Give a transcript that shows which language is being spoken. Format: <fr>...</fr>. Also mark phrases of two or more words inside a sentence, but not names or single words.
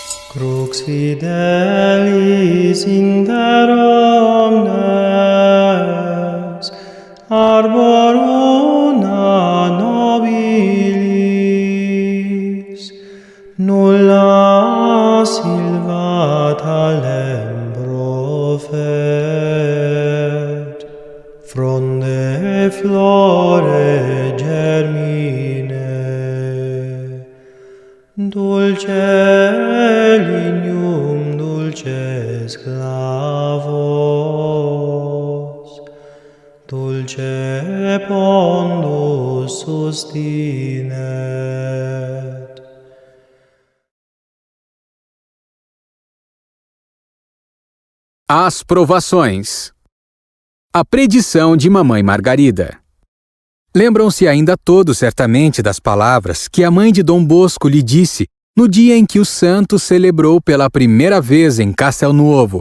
<la>Crux fidelis inter omnes, arbor una nobilis, nulla silvata lembro fet, fronde flore germine, dulce lignum dulces clavos, dulce pondus sustinet.</la> <pt>As provações. A predição de Mamãe Margarida. Lembram-se ainda todos certamente das palavras que a mãe de Dom Bosco lhe disse no dia em que o santo celebrou pela primeira vez em Castelnuovo.</pt>